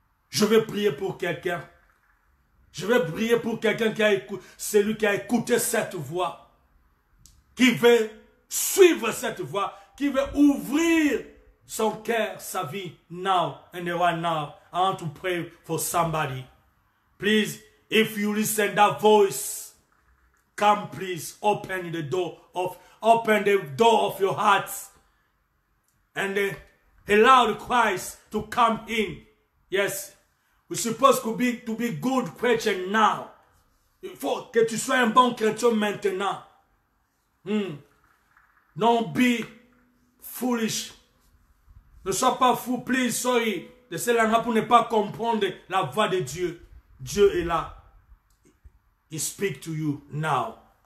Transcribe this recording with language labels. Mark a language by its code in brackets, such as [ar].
[fr] Je vais prier pour quelqu'un. Je vais prier pour quelqu'un celui qui a écouté cette voix, qui veut suivre cette voix, qui veut ouvrir son cœur, sa vie, [en] now and right now. I want to pray for somebody. Please, if you listen that voice, come please, open the door of your heart and allow the Christ to come in. Yes, we're supposed to be good Christian now. [fr] Il faut que tu sois un bon chrétien maintenant. [en] Don't be foolish. [fr] Ne sois pas fou, [en] please, sorry. [fr] De cela pour ne pas comprendre la voix de Dieu. Dieu est là. [en] He speak to you now.